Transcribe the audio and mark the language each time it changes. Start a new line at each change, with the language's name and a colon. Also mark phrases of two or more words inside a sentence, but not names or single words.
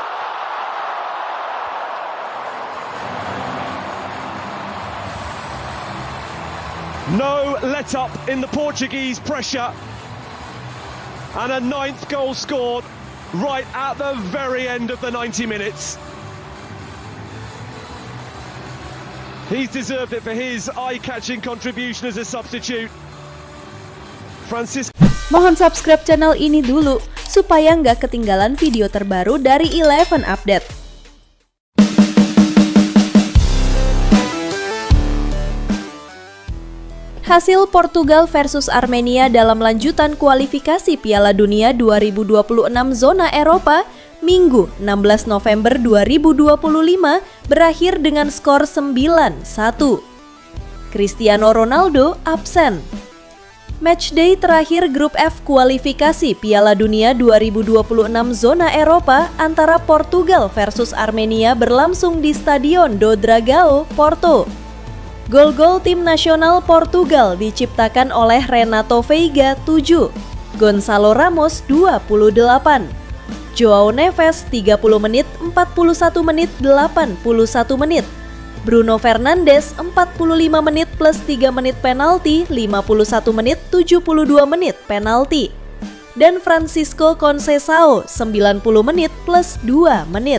English: No let-up in the Portuguese pressure. And a 9th goal scored right at the very end of the 90 minutes. He's deserved it for his eye-catching contribution as a substitute.
Indonesian: Mohon
English: subscribe channel
Indonesian: ini dulu supaya nggak ketinggalan video terbaru dari 11 Update. Hasil Portugal versus Armenia dalam lanjutan kualifikasi Piala Dunia 2026 zona Eropa Minggu 16 November 2025 berakhir dengan skor 9-1. Cristiano Ronaldo absen. Matchday terakhir grup F kualifikasi Piala Dunia 2026 zona Eropa antara Portugal versus Armenia berlangsung di Stadion do Dragão, Porto. Gol-gol tim nasional Portugal diciptakan oleh Renato Veiga 7, Gonçalo Ramos 28, João Neves 30 menit, 41 menit, 81 menit, Bruno Fernandes 45 menit plus 3 menit penalti, 51 menit, 72 menit penalti, dan Francisco Conceição 90 menit plus 2 menit.